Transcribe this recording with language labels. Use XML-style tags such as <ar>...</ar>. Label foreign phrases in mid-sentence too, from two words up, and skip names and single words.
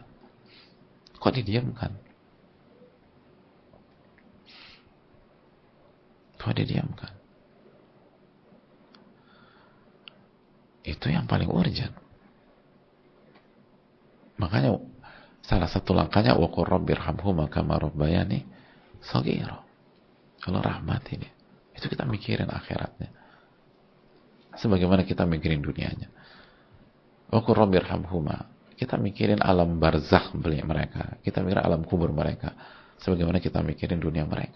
<id>Kok didiamkan? Itu yang paling urgent. Makanya salah satu langkahnya</id> <ar>wa qur rabbirhamhuma kama rabbayani Saghira.</ar> <id>Allah rahmati dia. Itu kita mikirin akhiratnya. Sebagaimana kita mikirin dunianya.</id> <ar>Wa qur rabbirhamhuma.</ar> <id>Kita mikirin alam barzakh mereka. Kita mikirin alam kubur mereka. Sebagaimana kita mikirin dunia mereka.</id>